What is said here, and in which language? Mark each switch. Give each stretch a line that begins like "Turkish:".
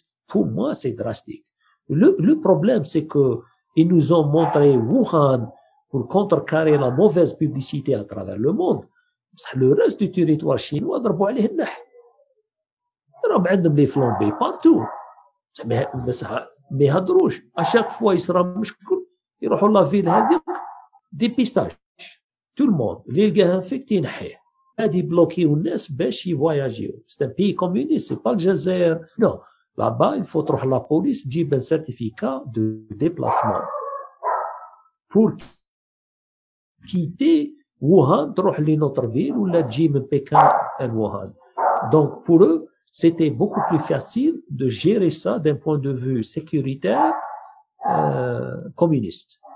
French: Pour moi, c'est drastique. Le problème, c'est que ils nous ont montré Wuhan pour contrecarrer la mauvaise publicité à travers le monde. Le reste du territoire chinois,
Arabic: ضربوا عليه النح. راهم عندهم
French: les flambés partout.
Arabic: ما يهضروش.
French: À chaque fois,
Arabic: يصرى مشكل يروحوا
French: la ville هذه dépistage. Tout le monde.
Arabic: اللي يلقاه infecté ينحيه. هادي بلوكيو الناس باش يفواياجيو.
French: C'est un pays communiste, c'est pas le Jazair. Non. Là-bas, il faut تروح la police تجيب un certificat de déplacement. Pour quitter Wuhan, تروح لنوتر ville ou la تجي من Pékin à Wuhan. Donc, pour eux, c'était beaucoup plus facile de gérer ça d'un point de vue sécuritaire communiste.